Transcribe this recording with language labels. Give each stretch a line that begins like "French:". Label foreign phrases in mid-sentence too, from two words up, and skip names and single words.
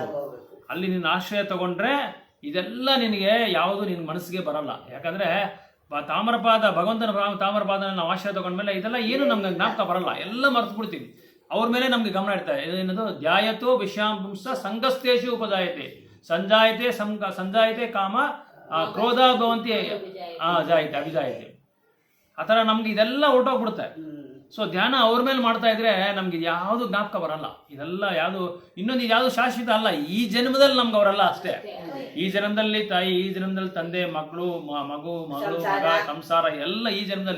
Kannada: ಅಲ್ಲಿ ನೀನು ಆಶ್ರಯ ತಗೊಂಡ್ರೆ ಇದೆಲ್ಲ ನಿನಗೆ ಯಾವುದು ನಿನ್ನ ಮನಸ್ಸಿಗೆ ಬರಲ್ಲ. ಯಾಕಂದ್ರೆ ತಾಮ್ರಪಾದ, ಭಗವಂತನ ತಾಮ್ರಪಾದನ ನಾವು ಆಶ್ರಯ ತಗೊಂಡ್ಮೇಲೆ ಇದೆಲ್ಲ ಏನು ನಮ್ಗೆ ಜ್ಞಾಪಕ ಬರಲ್ಲ, ಎಲ್ಲ ಮರ್ತು ಬಿಡ್ತೀವಿ. ಅವ್ರ ಮೇಲೆ ನಮ್ಗೆ ಗಮನ ಇಡ್ತಾರೆ. ಏನದು?
Sanskrit: ಧ್ಯಾಯತೋ ವಿಷಾಂಪುಂಸ ಸಂಗಸ್ತೇಶು ಉಪಜಾಯತೆ ಸಂಜಾಯತೆ ಕಾಮ ಕ್ರೋಧ ಭವಂತಿ ಜಾಯತೆ ಅಭಿಜಾಯತೆ.
Kannada: ಆ ಥರ ನಮ್ಗೆ ಇದೆಲ್ಲ ಹೊರಟೋಗ್ಬಿಡುತ್ತೆ. ಸೊ ಧ್ಯಾನ ಅವ್ರ ಮೇಲೆ ಮಾಡ್ತಾ ಇದ್ರೆ ನಮ್ಗೆ ಯಾವುದು ಜ್ಞಾಪಕ ಬರಲ್ಲ. ಇದೆಲ್ಲ ಯಾವುದು ಇನ್ನೊಂದು ಯಾವುದು ಶಾಶ್ವತ ಅಲ್ಲ. ಈ ಜನ್ಮದಲ್ಲಿ ನಮ್ಗೆ ಅವರಲ್ಲ ಅಷ್ಟೇ. ಈ ಜನ್ಮದಲ್ಲಿ ತಾಯಿ, ಈ ಜನ್ಮದಲ್ಲಿ ತಂದೆ, ಮಗಳು, ಮಗ, ಸಂಸಾರ ಎಲ್ಲ ಈ ಜನ್ಮದಲ್ಲೇ.